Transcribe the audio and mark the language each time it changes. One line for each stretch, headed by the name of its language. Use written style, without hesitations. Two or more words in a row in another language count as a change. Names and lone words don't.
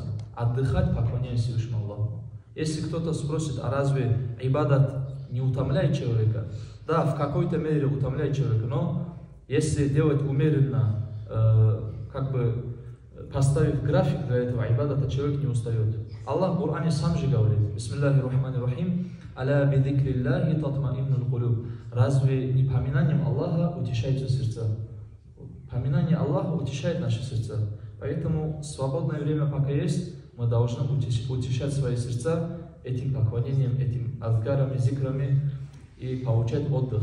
Russian: Отдыхать, поклоняясь Всевышнему Аллаху. Если кто-то спросит, а разве ибадат не утомляет человека? Да, в какой-то мере утомляет человека, но если делать умеренно, как бы поставив график для этого ибадата, человек не устает. Аллах в Коране сам же говорит:
Arabic: بسم الله الرحمن الرحيم ألا بذكر الله تطمئن القلوب.
Russian: Разве не поминанием Аллаха утешаются сердца? Поминание Аллаха утешает наши сердца. Поэтому свободное время пока есть, мы должны утешать свои сердца этим поклонением, этим азгарами, зикрами и получать отдых.